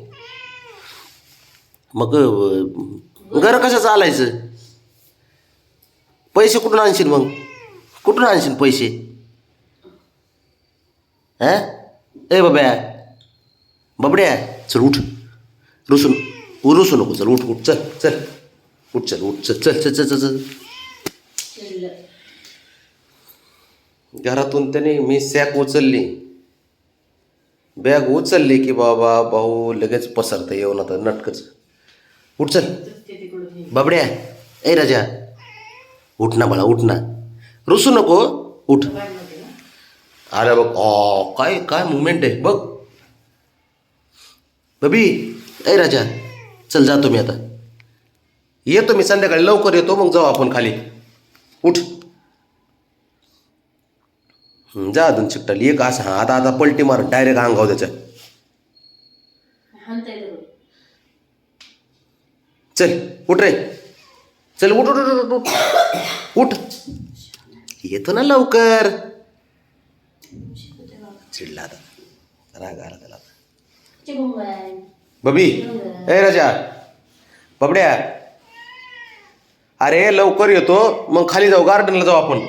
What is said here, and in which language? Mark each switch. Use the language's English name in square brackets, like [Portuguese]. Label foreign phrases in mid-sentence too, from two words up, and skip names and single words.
[Marathi] मग घर कसं चालायचं? पैसे कुठून आणशील मग? कुठून आणशील पैसे? हा ए बब्या बबड्या चल उठ. रुसू नको. चल उठ चल चल उठ. चल उठ चल चल चल चल चल. घरातून त्याने मी सॅक उचलली, बॅग उचलली की बाबा भाऊ लगेच पसरतं येऊन. आता नटकच. उठ चल बबड्या. ए राजा उठ ना बाळा, उठ ना. रुसू नको, उठ. अरे बघ काय काय मुवमेंट आहे बघ बबी. ए राजा चल जातो मी आता. येतो मी संध्याकाळी लवकर येतो, मग जाऊ आपण खाली. उठ जा. अजून चिकटाली एक असं. हा आता आता पलटी मार डायरेक्ट अंगाव त्याच्या. चल उठ रे. चल उठ उठ उठ उठ उठ. येतो ना लवकर. चिडला आता, राग आला त्याला. बबी ए राजा बबड्या, अरे लवकर येतो, मग खाली जाऊ गार्डनला जाऊ आपण.